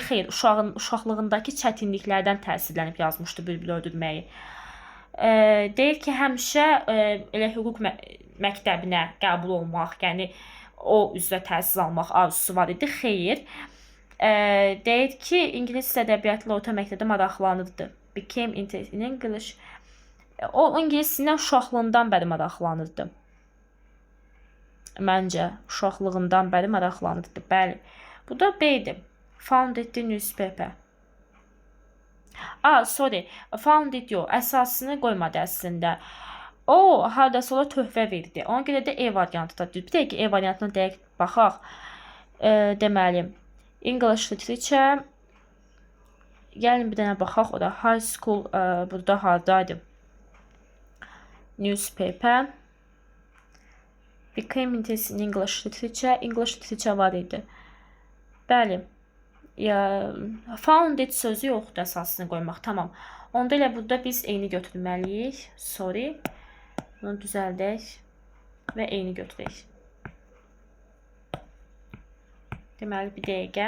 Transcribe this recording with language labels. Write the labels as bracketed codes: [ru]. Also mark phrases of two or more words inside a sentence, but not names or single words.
[az] Xeyr, uşaqlığındakı çətinliklərdən təsirlənib yazmışdı Bülbülü öldürməyi. Deyir ki, həmişə elə hüquq məktəbinə qəbul olmaq, yəni o üzrə təhsil almaq arzusu var idi. Xeyr. Deyir ki, İngilis ədəbiyyatla orta məktəbdə maraqlanırdı. [en] Became interested in English. [az] O İngilis dilindən uşaqlığından bəri maraqlanırdı. Məncə, uşaqlığından bəri maraqlanırdı. Bəli. Bu da B-dir. [en] Founded the newspaper. [az] Founded yox. Əsasını qoymadı əslində. O, harda sonra töhfə verdi. Ona görə də E variantı da deyil. Bir dəqiqə E variantına dəqiq baxaq. [en] Deməli, English literature. [az] Gəlin bir dənə baxaq. O da [en] high school, [az] burada hardaydı. Newspaper. [en] Became interested in English literature. English literature [az] var idi. Bəli. Founded sözü yoxdur əsasını qoymaq. Tamam. Onda elə burada biz eyni götürməliyik. Sorry. Bunu düzəldək və eyni götürək. Deməli, bir dəqiqə.